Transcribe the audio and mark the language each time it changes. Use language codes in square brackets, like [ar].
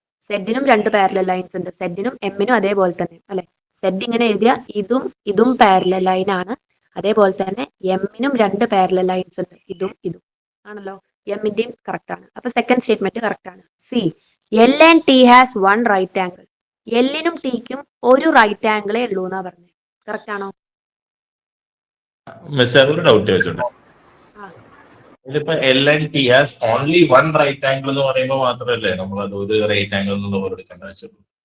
[ml] Z-നും 2 parallel lines ഉണ്ട്, Z-നും M-നും അതേപോലെ തന്നെ അല്ലെ. Z ഇങ്ങനെ എഴുതിയ ഇതും പാരലൽ ലൈൻ ആണ്. അതേപോലെ തന്നെ M-നും 2 പാരലൽ ലൈൻസ് ഉണ്ട്, ഇതും ആണല്ലോ. M-ന്റെയും കറക്റ്റ് ആണ്. അപ്പൊ സെക്കൻഡ് സ്റ്റേറ്റ്മെന്റ് കറക്റ്റ് ആണ്. [en] C L and T has 1 right angle. [ml] L-നും T-ക്കും ഒരു റൈറ്റ് ആംഗിളേ ഉള്ളൂ എന്നാ പറഞ്ഞത്. കറക്റ്റ് ആണോ? ഒരു ഡൗട്ട് ചോദിച്ചോട്ടെ. ഇതിപ്പോ [en] L and T has only 1 right angle [ml] എന്ന് പറയുമ്പോൾ മാത്രമല്ലേ നമ്മൾ അത് ഒരു റൈറ്റ് ആംഗിൾ എന്നുള്ള എടുക്കേണ്ട ആവശ്യമുള്ളൂ?